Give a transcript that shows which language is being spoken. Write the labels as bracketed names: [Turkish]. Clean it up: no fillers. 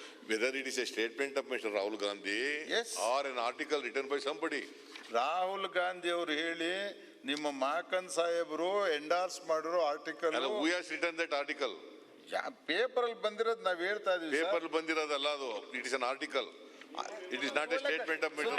[English] Whether it is a statement of Mr. Rahul Gandhi, Yes, or an article written by somebody. [Kannada] Rahul Gandhi ಅವರು ಹೇಳಿ ನಿಮ್ಮ ಮಾಕನ್ ಸಾಹೇಬರು endorse ಮಾಡಿರೋ article [English] Who has written that article? [Kannada] Paper ಅಲ್ಲಿ ಬಂದಿರೋದು ನಾವ್ ಹೇಳ್ತಾ ಇದೀವಿ. ಪೇಪರ್ ಬಂದಿರೋದಲ್ಲ ಅದು. [English] It is an article. It is not a statement of Mr.